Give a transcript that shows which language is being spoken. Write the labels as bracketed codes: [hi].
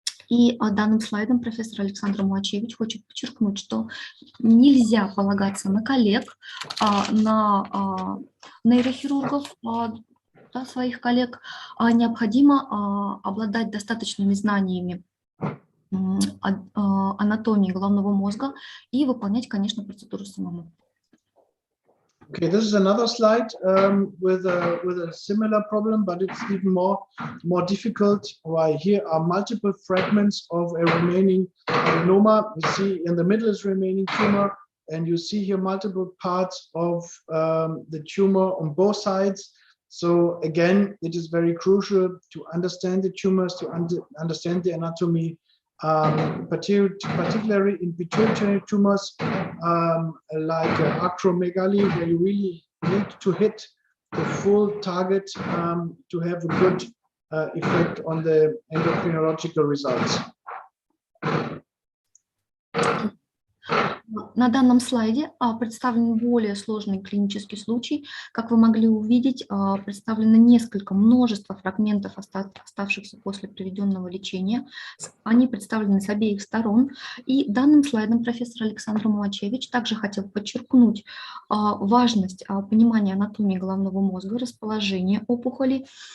[ru] И данным слайдом профессор Александр Муачевич хочет подчеркнуть, что нельзя полагаться на коллег, на нейрохирургов, своих коллег, необходимо обладать достаточными знаниями анатомии головного мозга и выполнять, конечно, процедуру самому. [en] Okay, this is another slide with a similar problem, but it's even more difficult. Why here are multiple fragments of a remaining adenoma. You see in the middle is remaining tumor, and you see here multiple parts of the tumor on both sides. So again, it is very crucial to understand the tumors, to understand the anatomy, particularly in pituitary tumors like acromegaly, where you really need to hit the full target to have a good effect on the endocrinological results. [ru] На данном слайде представлен более сложный клинический случай. Как вы могли увидеть, представлено множество фрагментов, оставшихся после проведенного лечения. Они представлены с обеих сторон. И данным слайдом профессор Александр Муачевич также хотел подчеркнуть важность понимания анатомии головного мозга, расположения опухоли.